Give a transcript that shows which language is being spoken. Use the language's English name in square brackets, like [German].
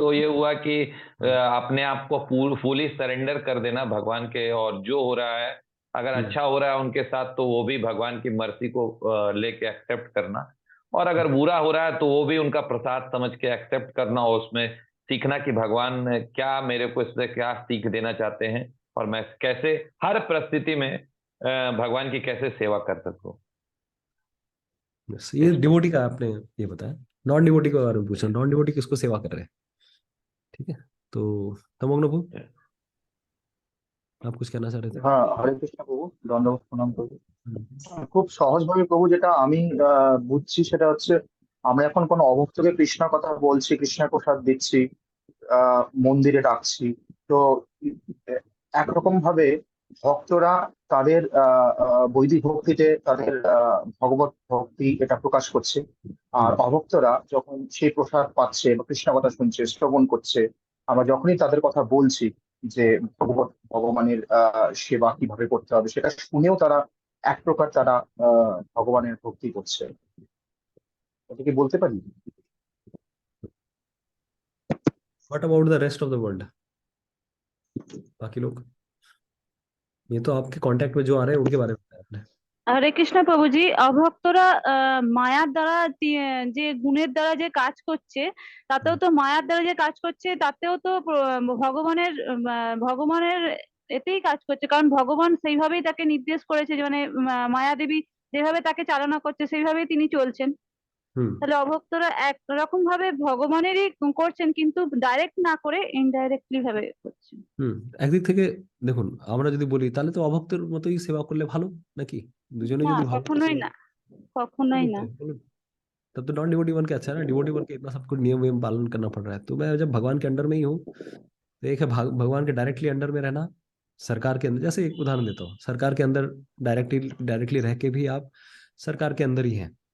[Hindi] तो ये हुआ कि अपने आप को फुली सरेंडर कर देना भगवान के, और जो हो रहा है अगर अच्छा हो रहा है उनके साथ तो वो भी भगवान की मर्जी को लेके एक्सेप्ट करना, और अगर बुरा हो रहा है तो वो भी उनका प्रसाद समझ के एक्सेप्ट करना, और उसमें सीखना कि भगवान क्या मेरे को इससे क्या सीख देना चाहते हैं, और मैं कैसे हर परिस्थिति में भगवान की कैसे सेवा कर सकूं। यस, ये इस डिवोटी का आपने ये बताया। नॉन डिवोटी के बारे में पूछा, नॉन डिवोटी किसको सेवा कर रहे हैं, ठीक है। तो तमोग्नपु आप कुछ कहना चाह रहे थे। [Bangla] হ্যাঁ, হরে কৃষ্ণ প্রভু, দণ্ডবত প্রণাম প্রভু। हम्म খুব সহজভাবে প্রভু যেটা আমি বুঝছি সেটা হচ্ছে, আমরা এখন কোনো অভক্তকে কৃষ্ণের কথা বলছি, কৃষ্ণের প্রসাদ দিচ্ছি, মন্দিরে ডাকছি, তো এ- একরকম ভাবে ভক্তরা তাদের বৈদিক ভক্তিতে তাদের ভগবত ভক্তি এটা প্রকাশ করছে। আর हम्म অভক্তরা যখন সেই প্রসাদ পাচ্ছে বা কৃষ্ণ কথা শুনছে, শ্রবণ করছে, আমরা যখনই তাদের কথা বলছি যে ভগবানের সেবা কিভাবে করতে হবে, সেটা শুনেও তারা এক প্রকার তারা ভগবানের ভক্তি করছে। এটা কি বলতে পারি? [English] what about the rest of the world, [Hindi] बाकी लोग, ये तो आपके कांटेक्ट में जो आ रहे हैं उनके बारे में बताया आपने। [Bangla] হরে কৃষ্ণ প্রভুজি, অভক্তরা মায়ার দ্বারা যে গুণের দ্বারা যে কাজ করছে, তাতেও हम्म তো মায়ার দ্বারা যে কাজ করছে তাতেও তো ভগবানের ভগবানের এতেই কাজ করছে, কারণ ভগবান সেইভাবেই তাকে নির্দেশ করেছে যে মানে মায়া দেবী যেভাবে তাকে চালনা করছে সেইভাবেই তিনি চলছেন। हम्म তাহলে অভক্তরা একরকম ভাবে ভগবানেরই করছেন, কিন্তু ডাইরেক্ট না করে ইনডাইরেক্টলি ভাবে করছেন। একদিক থেকে দেখুন, আমরা যদি বলি তাহলে তো অভক্তের মতোই সেবা করলে ভালো, নাকি? দুজনে না, যদি ভগবানের কখনোই সেবা, না, কখনোই [Hindi] नहीं [Bangla] না। [Hindi] तो बोलो, तब तो नॉन डिवोटी बन के अच्छा है ना, डिवोटी बन के इतना सब कुछ नियम वियम पालन करना पड़ रहा है। तो मैं जब भगवान के अंडर में ही हूँ, तो एक है भगवान के डायरेक्टली अंडर में रहना, सरकार के अंदर, जैसे एक उदाहरण देता हूँ, सरकार के अंदर डायरेक्टली डायरेक्टली रह के भी आप सरकार के अंदर ही हैं।